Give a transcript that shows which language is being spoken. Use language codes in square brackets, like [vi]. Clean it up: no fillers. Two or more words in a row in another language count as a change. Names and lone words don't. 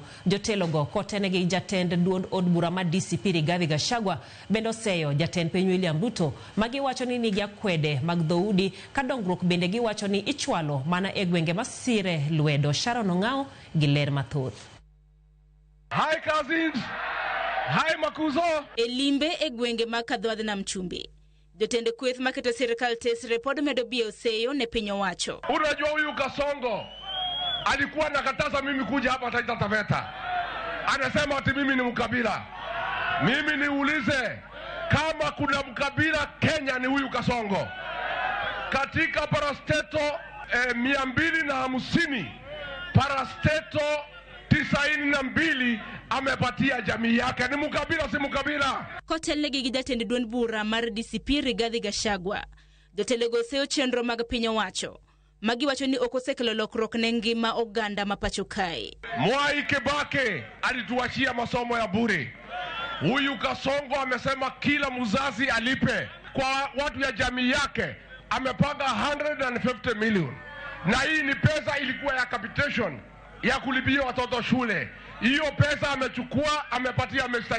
[luo] Jotelo go kotenegi jatend duond od bura ma DCP Rigathi Gachagua bendo seyo jatend piny William Ruto magiwacho ni nigi akwede mag dhoudi ka dongruok bende giwacho ni ichwalo mana e gwenge masire lwedo. Sharon Ong'ao gi ler mathoth. [en] Hi cousins, hi Makuzo. [luo] Elimbe e gwenge makadho wadh nam chumbi. Jotende kweth maketo sirikal tesre pod medo bie seyo ne piny owacho. [sw] Unajua huyu Kasongo alikuwa anakataza mimi kuja hapa Taita Taveta. Anasema ati mimi ni mkabila. Mimi niulize kama kuna mkabila Kenya ni huyu Kasongo. Katika parasteto 250 parasteto 92 amepatia jamii yake. Ni mkabila si mkabila? [luo] Kotelne gi jatend duond bura mar DCP Rigathi Gachagua. Jotelo go seyo chenro mag piny owacho magiwacho ni okosekelo lokruok ne ngima oganda mapacho kae. [sw] Mwai Kibaki alituachia masomo ya bure. Huyu Kasongo amesema kila mzazi alipe kwa watu ya jamii yake. Amepanga 150 million. Na hii ni pesa ilikuwa ya capitation ya kulipia watoto shule. Hiyo pesa amechukua amepatia Mr.